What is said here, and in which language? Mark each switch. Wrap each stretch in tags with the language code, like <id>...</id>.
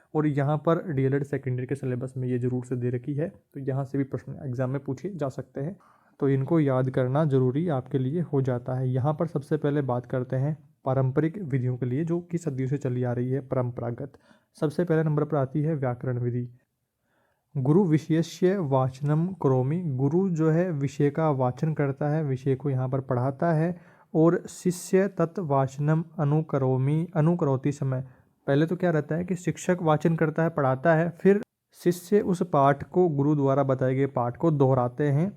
<hi>और यहाँ पर डीएलएड सेकेंड ईयर के सिलेबस में ये ज़रूर से दे रखी है, तो यहाँ से भी प्रश्न एग्जाम में पूछे जा सकते हैं। तो इनको याद करना ज़रूरी आपके लिए हो जाता है। यहाँ पर सबसे पहले बात करते हैं पारंपरिक विधियों के लिए, जो कि सदियों से चली आ रही है परंपरागत। सबसे पहले नंबर पर आती है व्याकरण विधि।</hi> <sa>गुरु विषयस्य वाचनम करोमि।</sa> <hi>गुरु जो है विषय का वाचन करता है, विषय को यहाँ पर पढ़ाता है।</hi> <sa>और शिष्य तत् वाचनम अनुकरोमि अनुकरोति समय।</sa> <hi>पहले तो क्या रहता है कि शिक्षक वाचन करता है, पढ़ाता है, फिर शिष्य उस पाठ को गुरु द्वारा बताए गए पाठ को दोहराते हैं।</hi>